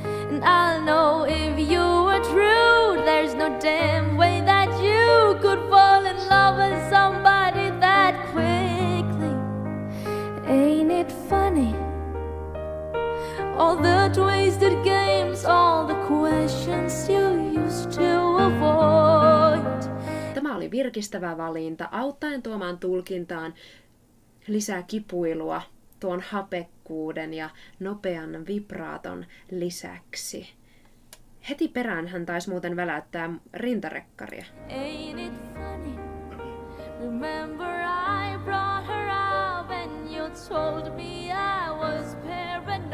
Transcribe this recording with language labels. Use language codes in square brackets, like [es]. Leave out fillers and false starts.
[en] And I'll know if you were true. There's no damn way that you could fall in love with somebody that quickly. Ain't it funny? All the twisted games, all the questions you used to avoid. [fi] oli virkistävä valinta, auttaen tuomaan tulkintaan lisää kipuilua tuon hapekkuuden ja nopean vibraaton lisäksi. Heti perään hän taisi muuten väläyttää rintarekkaria. [en] Ain't it funny? Remember I brought her out and you told me I was paranoid.